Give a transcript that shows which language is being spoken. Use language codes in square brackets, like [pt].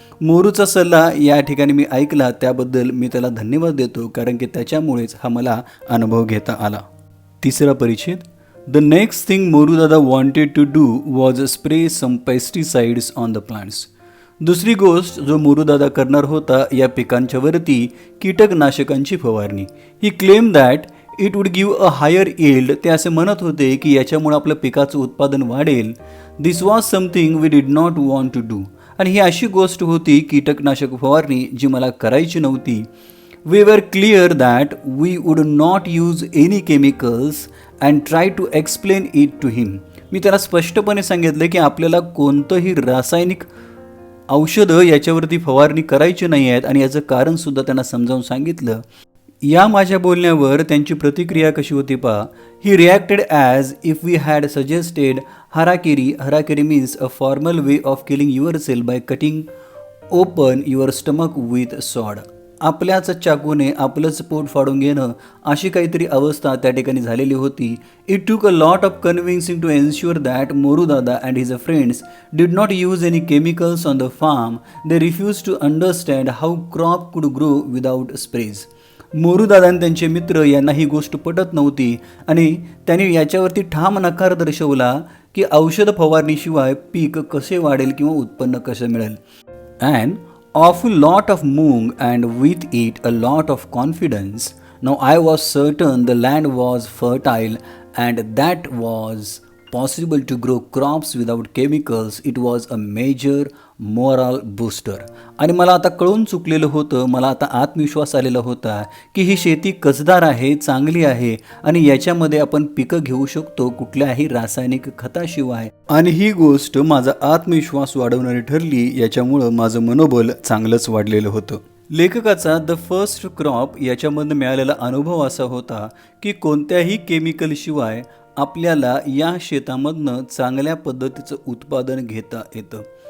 [mr] मोरूचा सल्ला या ठिकाणी मी ऐकला, त्याबद्दल मी त्याला धन्यवाद देतो, कारण की त्याच्यामुळेच हा मला अनुभव घेता आला. तिसरा परिच्छेद. [en] The next thing Morudada wanted to do was spray some pesticides on the plants. [mr] दुसरी गोष्ट जो मोरूदादा करणार होता या पिकांच्या वरती कीटकनाशकांची फवारणी. [en] He claim that it would give a higher yield. [mr] ते असे म्हणत होते की याच्यामुळे आपलं पिकाचं उत्पादन वाढेल. [en] This was something we did not want to do. [mr] आणि ही अशी गोष्ट होती कीटकनाशक फवारणी जी मला करायची नव्हती. [en] We were clear that we would not use any chemicals and try to explain it to him. [mr] मी त्याला स्पष्टपणे सांगितलं की आपल्याला कोणतंही रासायनिक औषधं याच्यावरती फवारणी करायची नाही आहेत आणि याचं कारणसुद्धा त्यांना समजावून सांगितलं. या माझ्या बोलण्यावर त्यांची प्रतिक्रिया कशी होती पहा. [en] He reacted as if we had suggested harakiri. Harakiri means a formal way of killing yourself by cutting open your stomach with sword. [mr] आपल्याच चाकूने आपलंच पोट फाडून घेणं अशी काहीतरी अवस्था त्या ठिकाणी झालेली होती. [en] It took a lot of convincing to ensure that Morudada and his friends did not use any chemicals on the farm. They refuse to understand how crop could grow without sprays. [mr] मोरूदादा आणि त्यांचे मित्र यांना ही गोष्ट पटत नव्हती आणि त्यांनी याच्यावरती ठाम नकार दर्शवला की औषध फवारणीशिवाय पीक कसे वाढेल किंवा उत्पन्न कसं मिळेल. [en] And awful lot of moong and with it a lot of confidence. Now I was certain the land was fertile and that was possible to grow crops without chemicals. It was a major moral booster. [mr] आणि मला आता कळून चुकलेलं होतं, मला आता आत्मविश्वास आलेला होता की ही शेती कसदार आहे, चांगली आहे आणि याच्यामध्ये आपण पिकं घेऊ शकतो कुठल्याही रासायनिक खताशिवाय. आणि ही गोष्ट माझा आत्मविश्वास वाढवणारी ठरली. याच्यामुळं माझं मनोबल चांगलंच वाढलेलं होतं. लेखकाचा [en] the first crop [mr] याच्यामधनं मिळालेला अनुभव असा होता की कोणत्याही केमिकलशिवाय आपल्याला या शेतामधनं चांगल्या पद्धतीचं उत्पादन घेता येतं.